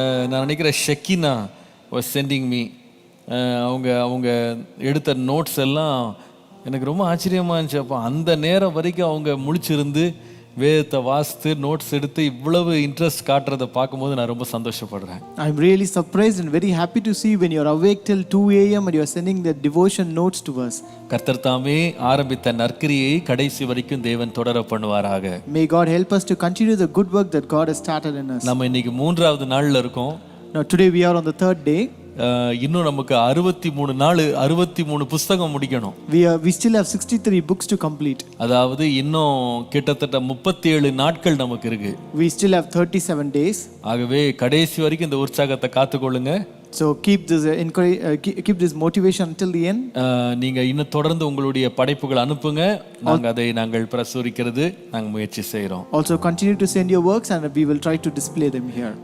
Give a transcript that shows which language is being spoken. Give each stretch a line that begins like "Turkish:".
Tamil: நான் நினைக்கிறேன் Shekinah
English: Was sending me.
Tamil: அவங்க அவங்க எடுத்த நோட்ஸ் எல்லாம் எனக்கு ரொம்ப ஆச்சரியமாக இருந்துச்சு. அப்போ அந்த நேரம் வரைக்கும் அவங்க முழிச்சிருந்து வேதத்தை வாசித்து நோட்ஸ் எடுத்து இவ்வளவு இன்ட்ரெஸ்ட் காட்டுறதை பார்க்கும்போது நான் ரொம்ப சந்தோஷப்படுறேன்.
English: I'm really surprised and very happy to see when you're awake till 2 a.m. and you're sending the devotion notes to us.
Tamil: கர்த்தர் தாமே ஆரம்பித்த நற்கிரியை கடைசி வரைக்கும் தேவன் தொடர பண்ணுவாராக.
English: May God help us to continue the good work that God has started in us.
Tamil: நம்ம இன்னைக்கு 3வது நாள்ல இருக்கோம்.
English: Now today we are on the 3rd day.
Tamil: இன்னும் நமக்கு 63 புஸ்தகம் முடிக்கணும்.
English: We still have 63 books to complete.
Tamil: அதாவது இன்னும் கிட்டத்தட்ட 37 நாட்கள் நமக்கு இருக்கு.
English: We still have 37 days.
Tamil: ஆகவே கடைசி வரைக்கும் இந்த உற்சாகத்தை காத்துக்கொள்ளுங்க.
English: So keep keep this motivation until the end.
Tamil: நீங்க இன்னும் தொடர்ந்து உங்களுடைய படைப்புகள் அனுப்புங்க. நாங்கள் பிரசுரிக்கிறது நாங்க முயற்சி செய்றோம்.
English: Also continue to send your works and we will try to display them here.